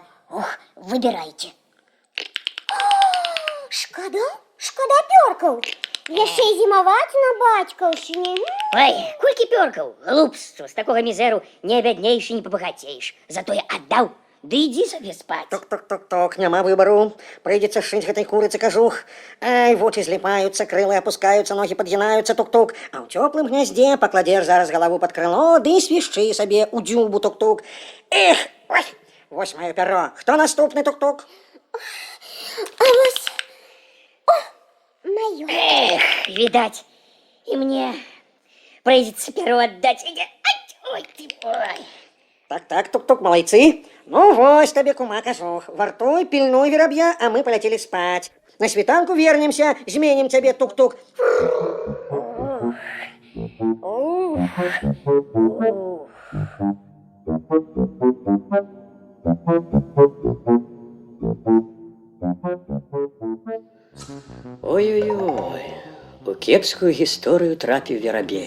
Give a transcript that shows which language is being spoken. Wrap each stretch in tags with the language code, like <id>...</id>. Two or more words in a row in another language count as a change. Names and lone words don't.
<ru>Ох, выбирайте.</ru> <be>Шкода? Шкода перков. Яшчэ і зімаваць на бацькаўшчыне. Ой, кольки перков, глупство,</be> <ru>с такого мизеру не обеднеешь и не побогатеешь. Зато я отдал, да иди себе спать.</ru> <be>Тук-тук-тук-тук, няма выбару. Прыйдзецца шыць гэтай курыцы кажух. Ай, вочы зліпаюцца, крылы апускаюцца, ногі падгінаюцца, тук-тук. А ў цёплым гняздзе пакладзеш зараз галаву пад крыло, ды свішчы сабе ў дзюбу, тук-тук. Эх, ой, вось маё пяро. Хто наступны, тук-тук? А вось, о, маё. Эх,</be> <ru>видать, и мне придется перо отдать. Ой, ты, ой.</ru> <be>Так, тук-тук, малайцы. Ну, вось табе кума кажух. Вартуй, пільнуй вераб'я,</be> <ru>а мы полетели спать.</ru> <be>На світанку вернемся, зменім цябе, тук-тук. Ой-ой-ой, у кепскую гісторыю трапіў верабей.</be>